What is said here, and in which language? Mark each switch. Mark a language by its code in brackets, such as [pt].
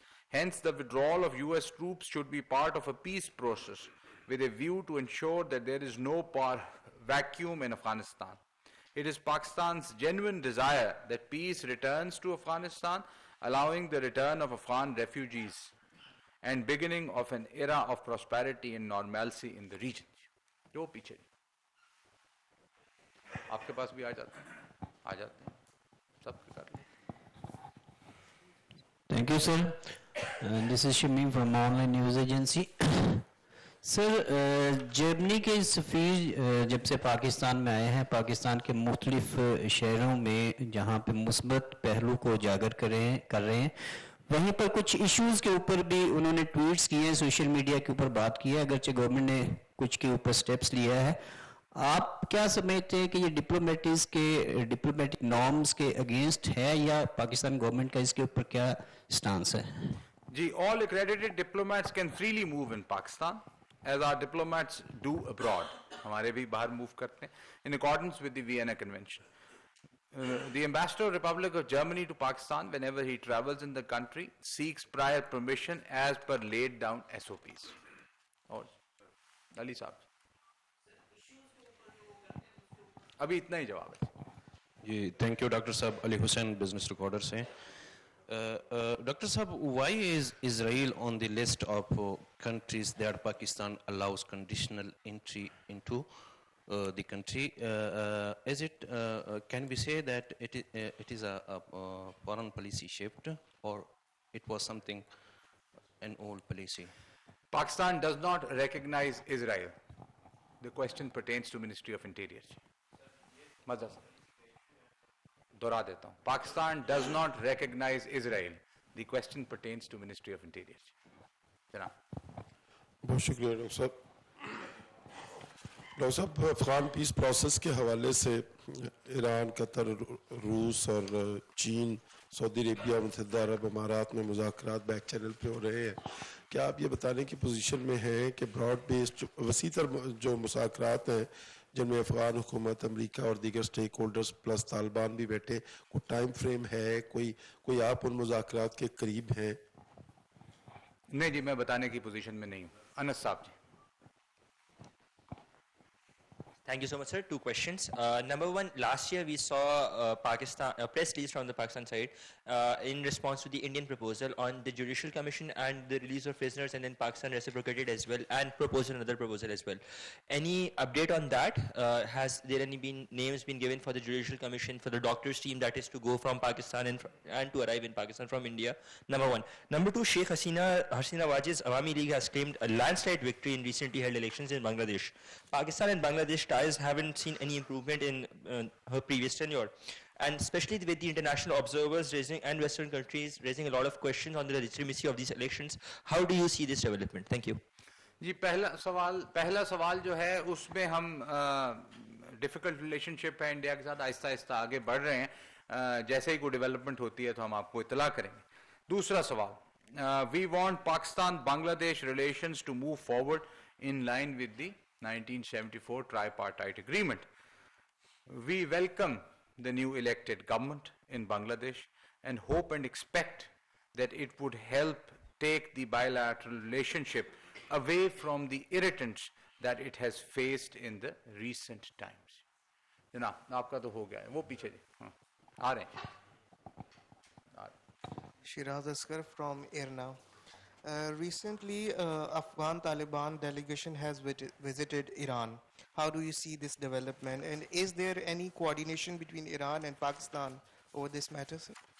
[en] Hence, the withdrawal of US troops should be part of a peace process with a view to ensure that there is no vacuum in Afghanistan. It is Pakistan's genuine desire that peace returns to Afghanistan, allowing the return of Afghan refugees and beginning of an era of prosperity and normalcy in the region. [ur] جو پیچھے آپ کے پاس بھی آ جاتے ہیں سب کے کر لیں. [en] Thank you, sir. This is Shamim from Online News Agency. [ur] سر جرمنی کے سفیر جب سے پاکستان میں آئے ہیں پاکستان کے مختلف شہروں میں جہاں پہ مثبت پہلو کو اجاگر کر رہے ہیں وہیں پر کچھ ایشوز کے اوپر بھی انہوں نے ٹویٹس کیے ہیں سوشل میڈیا کے اوپر بات کی ہے اگرچہ گورنمنٹ نے کچھ کے اوپر سٹیپس لیا ہے آپ کیا سمجھتے ہیں کہ یہ ڈپلومیٹک نارمز کے اگینسٹ ہے یا پاکستان گورنمنٹ کا اس کے اوپر کیا سٹانس ہے [en] جی all accredited diplomats can freely move in Pakistan as our diplomats do abroad. [ur] ہمارے بھی باہر موو کرتے ہیں [en] in accordance with the Vienna Convention. The ambassador of Republic of Germany to Pakistan whenever he travels in the country seeks prior permission as per laid down SOPs. [ur] اور علی صاحب ابھی اتنا ہی جواب ہے [en] جی thank you doctor صاحب Ali Hussain business recorder سے ڈاکٹر صاحب why is Israel on the list of countries that Pakistan allows conditional entry into the country is it can we say that it is a foreign policy shift or it was something an old policy? Pakistan does not recognize Israel. The question pertains to Ministry of Interior. [ur] مزہ دہرا دیتا ہوں [en] Pakistan does not recognize Israel. The question pertains to Ministry of Interior. [ur] جناب بہت شکریہ doctor صاحب doctor صاحب Afghan peace process کے حوالے سے ایران قطر روس اور چین سعودی عربیہ متحدہ عرب امارات میں مذاکرات بیک چینل پہ ہو رہے ہیں کیا آپ یہ بتانے کی پوزیشن میں ہیں کہ براڈ بیسڈ وسیع تر جو مذاکرات ہیں جن میں افغان حکومت امریکہ اور دیگر سٹیک ہولڈرز پلس طالبان بھی بیٹھے کوئی ٹائم فریم ہے کوئی آپ ان مذاکرات کے قریب ہیں نہیں جی میں بتانے کی پوزیشن میں نہیں ہوں انس صاحب جی [en] Thank you so much, sir. Two questions. Number one, last year we saw Pakistan press release from the Pakistan side in response to the Indian proposal on the Judicial Commission and the release of prisoners, and then Pakistan reciprocated as well and proposed another proposal as well. Any update on that? Has there been names been given for the Judicial Commission for the doctors team that is to go from Pakistan and to arrive in Pakistan from India? Number one. Number two, Sheikh Hasina Wajid's Awami League has claimed a landslide victory in recently held elections in Bangladesh. Pakistan and Bangladesh ties haven't seen any improvement in her previous tenure, and especially with the international observers and Western countries raising a lot of questions on the legitimacy of these elections. How do you see this development? Thank you. [ur] جی پہلا سوال جو ہے اس میں ہم difficult relation شپ ہے India کے ساتھ آہستہ آہستہ آگے بڑھ رہے ہیں جیسے ہی کوئی ڈیولپمنٹ ہوتی ہے تو ہم آپ کو اطلاع کریں گے دوسرا سوال [en] We want Pakistan Bangladesh relations to move forward in line with the 1974 tripartite agreement. We welcome the new elected government in Bangladesh and hope and expect that it would help take the bilateral relationship away from the irritants that it has faced in the recent times. [ur] جناب آپ کا تو ہو گیا ہے وہ پیچھے جی آ رہے ہیں [en] Shiraz Asghar from IRNA. Recently, Afghan Taliban delegation has visited Iran. How do you see this development? And is there any coordination between Iran and Pakistan over this matter, sir?